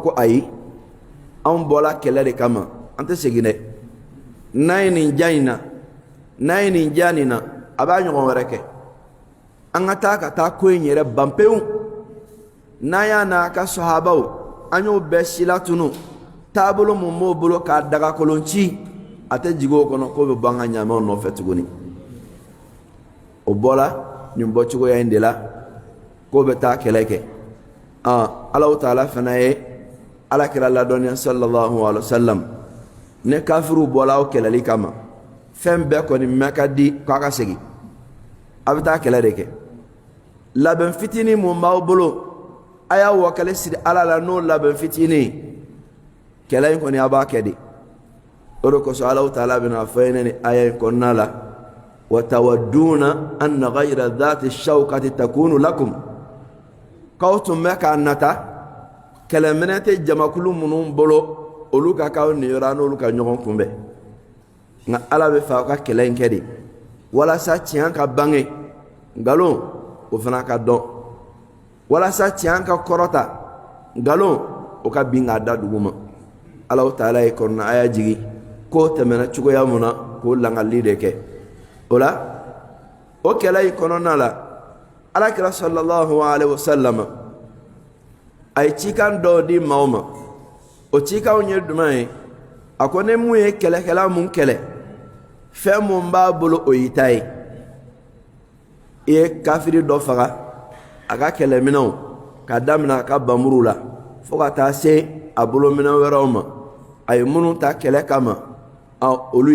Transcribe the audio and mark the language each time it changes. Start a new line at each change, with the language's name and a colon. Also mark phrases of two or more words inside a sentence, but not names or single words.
Bambara: ko ayi anw bɔra kɛlɛ de kama an tɛ segin dɛ n'a ye nin ja in na n'a ye nin ja nin na a b'a ɲɔgɔn wɛrɛ kɛ an ka taa ko in yɛrɛ ban pewu n'a y'a n'a ka sahabaw an y'o bɛɛ sila tunu taabolo mun b'o bolo k'a dagakolon ci a tɛ jigin o kɔnɔ k'o bɛ bɔ an ka ɲaamɛw nɔfɛ tuguni o bɔra nin bɔcogoya in de la k'o bɛ taa kɛlɛ kɛ Alahu Taala fana ye alakira ladɔnniya
Arabic: صلى الله عليه وسلم
Bambara: ne kafiru bɔla o kɛlɛli kama fɛn bɛɛ kɔni mɛ ka di k'a ka segin a bɛ taa kɛlɛ de kɛ labɛn fitinin mun b'aw bolo a y'a wakale siri Ala la n'o labɛn fitinin kɛlɛ in kɔni a b'a kɛ de o de kosɔn Alahu Taala bɛna fɔ ye ne ni aya in kɔnɔna la
Arabic: وتودون أن غير ذات الشوكة تكون لكم
Bambara: k'aw tun bɛ k'a nata kɛlɛminɛ tɛ jamakulu minnu bolo olu ka k'aw niyɔrɔ n'olu ka ɲɔgɔn kunbɛn nka Ala bɛ fɛ aw ka kɛlɛ in kɛ de walasa tiɲɛ ka bange nkalon o fana ka dɔn walasa tiɲɛ ka kɔrɔta nkalon o ka bin k'a da dugu ma Alahu Taala ye kɔnɔna aya jigi k'o tɛmɛna cogoya mun na k'o langali de kɛ o la o kɛlɛ in kɔnɔna la alakira
Arabic: صلى الله عليه وسلم
Bambara: a ye cikan dɔw di maaw ma o cikanw ye jumɛn ye a ko ne mun ye kɛlɛkɛla mun kɛlɛ fɛn mun b'a bolo o y'i ta ye i ye kafiri dɔ faga a ka kɛlɛminɛnw ka daminɛ a ka banburu la fo ka taa se a bolominɛ wɛrɛw ma a ye minnu ta kɛlɛ kama olu